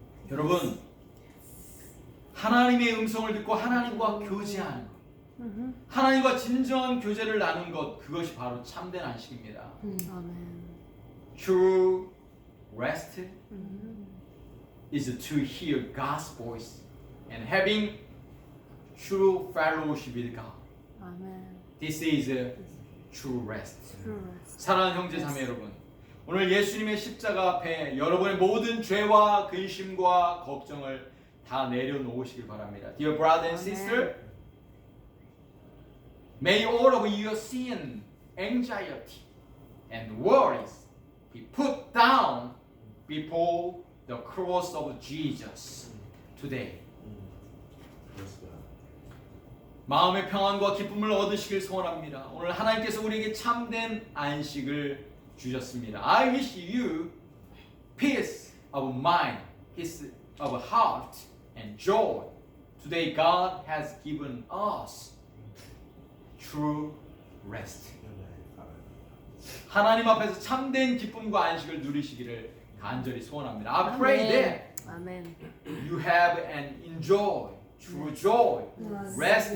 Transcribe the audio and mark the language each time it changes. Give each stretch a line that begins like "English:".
Korean: 여러분, 하나님의 음성을 듣고 하나님과 교제하는 것, 하나님과 진정한 교제를 나눈 것, 그것이 바로 참된 안식입니다.
English: Amen. True rest is to hear God's voice and having true fellowship with God. Amen. This is true rest. True rest.
Korean: 사랑하는 형제 자매 여러분, 오늘 예수님의 십자가 앞에 여러분의 모든 죄와 근심과 걱정을 다 내려놓으시길 바랍니다.
English: Dear brother and sister, may all of your sin, anxiety, and worries be put down before the cross of Jesus today. Yes, God.
Korean: 마음의 평안과 기쁨을 얻으시길 소원합니다. 오늘 하나님께서 우리에게 참된 안식을 주셨습니다.
English: I wish you peace of mind, peace of heart, and joy. Today God has given us true rest. Amen. Hallelujah.
Korean: 하나님 앞에서 참된 기쁨과 안식을 누리시기를 간절히 소원합니다.
English: I pray that Amen. you have and enjoy true joy, rest